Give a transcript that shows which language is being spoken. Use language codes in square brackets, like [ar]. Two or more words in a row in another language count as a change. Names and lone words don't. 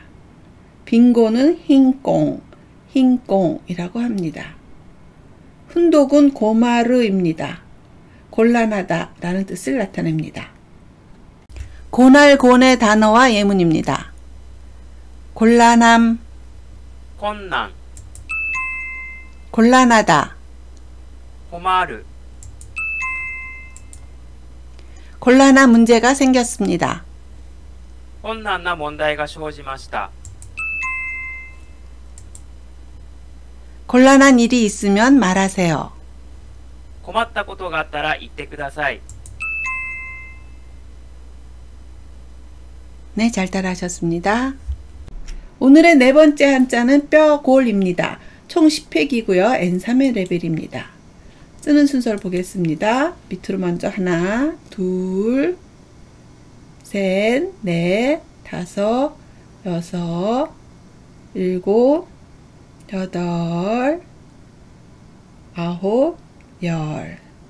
[ko] 빈곤은 흰꽁, 흰꽁이라고 합니다. 훈독은 고마르입니다. 곤란하다 라는 뜻을 나타냅니다. 고날곤의 단어와 예문입니다. 곤란함, [ja] 困難 [ko] 곤란하다, [ja] 困る [ko] 곤란한 문제가 생겼습니다. [ja] 困難な問題が生じました [ko] 곤란한 일이 있으면 말하세요. [ja] 困ったことがあったら言ってください [ko] 네, 잘 따라하셨습니다. 오늘의 네 번째 한자는 뼈골입니다. 총 10획이고요. N3의 레벨입니다. 쓰는 순서를 보겠습니다. 밑으로 먼저 하나, 둘, 셋, 넷, 다섯, 여섯, 일곱, 여덟, 아홉, 열.